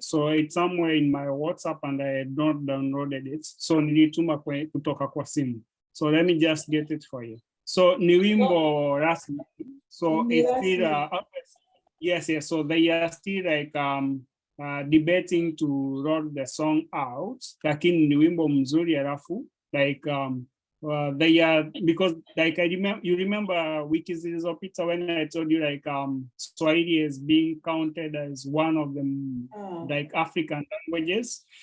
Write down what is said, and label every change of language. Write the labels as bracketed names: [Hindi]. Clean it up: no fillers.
[English] So it's somewhere in my WhatsApp and I had not downloaded it. [Swahili] So nilituma kutoka kwa simu. [English] So let me just get it for you. [Swahili] So ni wimbo rasmi. So Ni [English] it's still [Swahili] rasmi. [English] yes. So they are still like debating to roll the song out. [Swahili] Lakini ni wimbo mzuri alafu [English] like they are, because like you remember [Swahili] wiki zilizopita [English] when I told you like Swahili is being counted as one of them like African languages.